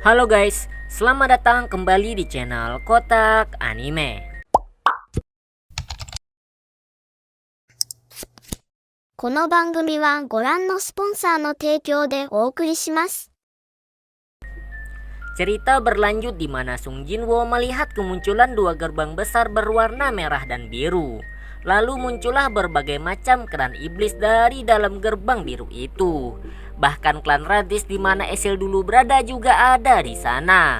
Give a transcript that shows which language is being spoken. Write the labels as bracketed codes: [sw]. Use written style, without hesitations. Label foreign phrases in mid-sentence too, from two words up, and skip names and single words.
[id] Halo guys, selamat datang kembali di channel Kotak Anime. [ja] この番組はご覧のスポンサーの提供でお送りします。 [id] Cerita berlanjut di mana Sung Jinwoo melihat kemunculan dua gerbang besar berwarna merah dan biru. Lalu muncullah berbagai macam klan iblis dari dalam gerbang biru itu. Bahkan klan Raditz di mana Esil dulu berada juga ada di sana.